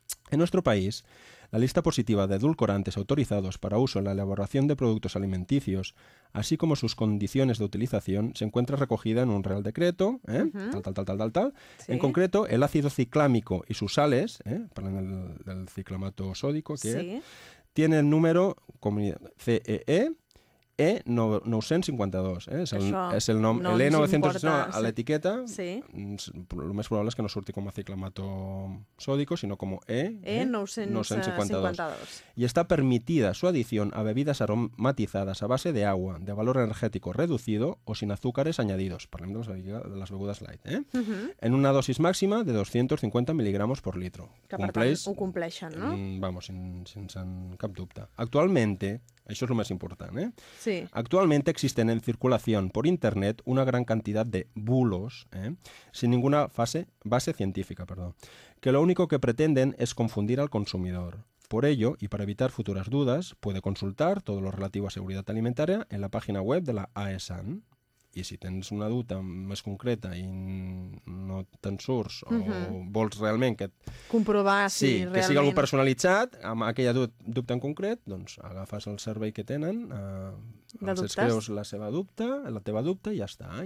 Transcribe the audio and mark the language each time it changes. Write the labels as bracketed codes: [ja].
[es] En nuestro país, la lista positiva de edulcorantes autorizados para uso en la elaboración de productos alimenticios, así como sus condiciones de utilización, se encuentra recogida en un Real Decreto, Sí. En concreto, el ácido ciclámico y sus sales, hablando del ciclamato sódico, que tiene el número CEE, E952, [ca] és el, això, és el nom, no l'E900, a l'etiqueta, sí. El més probable és que no surti com a ciclamato sòdico, sinó com a E952. [es] I està permitida su adición a bebidas aromatizadas a base de agua, de valor energético reducido o sin azúcares añadidos, [ca] parlem de les begudes light, en una dosis màxima de [es] 250 miligramos por litro. [ca] Que compleix, per tant, ho compleixen, no? Vamos, sense cap dubte. Actualmente, això és el més important, eh? Sí. [es] Actualment existen en [ca] circulació per internet una gran quantitat [es] de bulos, sin ninguna base científica, que lo único que pretenden es confundir al consumidor. Por ello, y para evitar futuras dudas, puede consultar todo lo relativo a seguridad alimentaria en la página web de la AESAN. [ca] I si tens una duda més concreta i no te'n surts o vols realment que... Comprovar si sí, realment... que sigui algú personalitzat, amb aquella dubte en concret, doncs agafes el servei que tenen, els escrius la seva dubte, la teva dubte, i ja està.